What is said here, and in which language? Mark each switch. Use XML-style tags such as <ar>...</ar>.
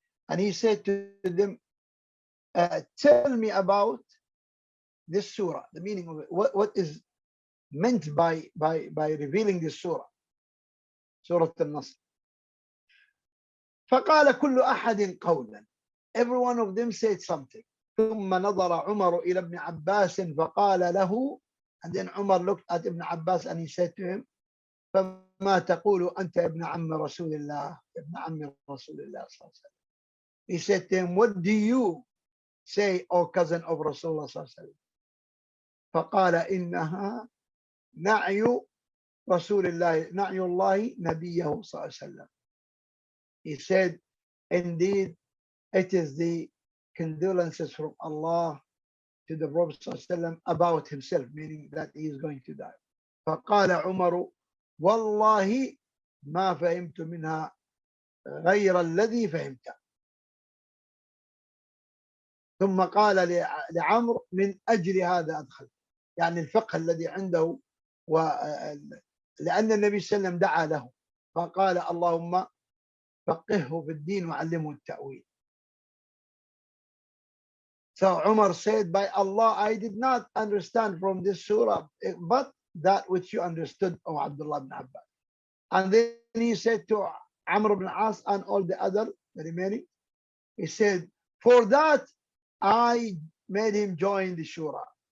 <en>And he said to them, tell me about this surah, the meaning of it. What is meant by revealing this surah, Surah Al-Nasr.</en> <ar>فقال كل أحد قولا.</ar> <en>Every one of them said something.</en> <ar>ثم نظر عمر إلى ابن عباس فقال له,</ar> <en>and then Umar looked at Ibn Abbas and he said to him,</en> <ar>فما تقول أنت ابن عم رسول الله, ابن عم رسول الله صلى الله عليه وسلم.</ar> <en>He said to him, what do you say, O cousin of Rasulullah صلى الله عليه وسلم?</en> <ar>فقال إنها نعي رسول الله نعي الله نبيه صلى الله عليه وسلم.</ar> <en>He said, indeed, it is the condolences from Allah to the Prophet صلى الله عليه وسلم about himself, meaning that he is going to die.</en> <ar>فقال عمر والله ما فهمت منها غير الذي فهمته. ثم قال لعمرو من أجل هذا أدخل، يعني الفقه الذي عنده، لأن النبي صلى الله عليه وسلم دعا له فقال اللهم فقهه في الدين وعلمه التأويل.</ar> <en>So Umar said, by Allah, I did not understand from this surah but that which you understood, O Abdullah ibn Abbas. And then he said to Amr ibn As and all the other, the remaining, he said, for that I made him join the Shura.</en>